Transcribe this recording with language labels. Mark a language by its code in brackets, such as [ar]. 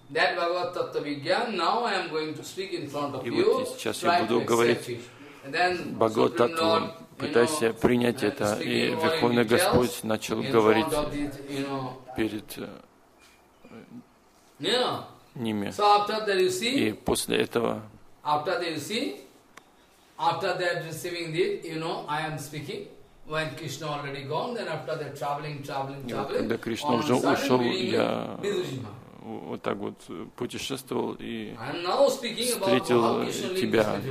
[en] That Bhagavat Tattva Vigyan, now I am going to speak in front of you. [ru] И вот сейчас я буду говорить Бхагавад Таттву, пытайся принять это. И Верховный Господь начал говорить перед ними. [en] So after that you see, [ru] и после этого, [en] after that you see, after that receiving it, you know, I am speaking. When Krishna already gone, then after that traveling. [ru] Когда Кришна уже ушел, я вот так вот путешествовал и встретил тебя.